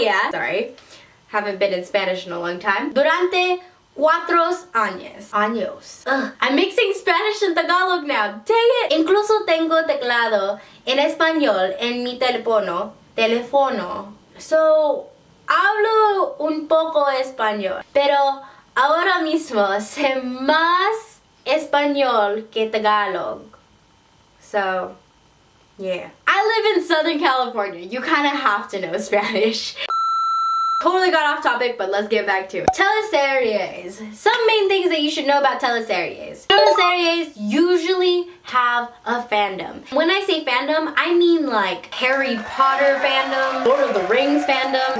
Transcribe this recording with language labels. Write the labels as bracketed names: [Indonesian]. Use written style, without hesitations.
[English] Sorry, haven't been in Spanish in a long time. [Spanish] Durante 4 años. [English] Ugh, I'm mixing Spanish and Tagalog now. Dang it! [Spanish] Incluso tengo teclado en español en mi teléfono. So, hablo un poco español, pero ahora mismo sé más español que Tagalog. [English] So, yeah. I live in Southern California. You kind of have to know Spanish. Totally got off topic, but let's get back to it. Teleseries. Some main things that you should know about teleseries. Teleseries usually have a fandom. When I say fandom, I mean like Harry Potter fandom, Lord of the Rings fandom,